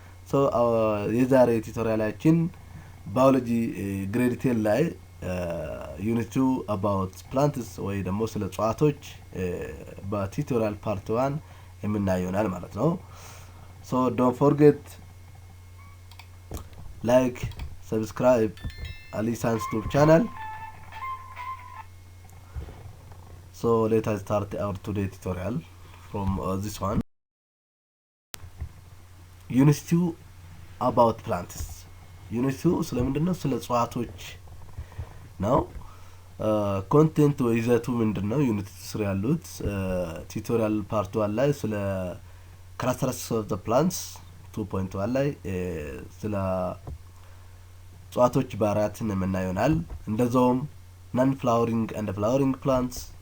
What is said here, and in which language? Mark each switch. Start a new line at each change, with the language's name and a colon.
Amharic: So የዛሬ ቱቶሪያላችን ባዮሎጂ ግሬድ 10 ላይ ዩኒት 2
English: about plants
Amharic: ወይ ደግሞ ስለ እጽዋቶች በቱቶሪያል part 1 የምናየው ይሆናል ማለት ነው።
English: So don't forget like, subscribe Aliyi Science YouTube channel. So let us start our today tutorial from this one. Unit 2 about plants.
Amharic: Unit 2 ስለምንድነው? ስለ እጽዋቶች ነው። ኮንቴንት ወይ ይዘቱ ምንድነው? ዩኒት 3 ያሉት ቱቶሪያል ፓርት 1 ላይ ስለ
English: characteristics of the plants
Amharic: 2.1 ላይ ስለ እጽዋቶች ባህሪያትን የምናየው ይሆናል። እንደዛውም
English: non-flowering and flowering plants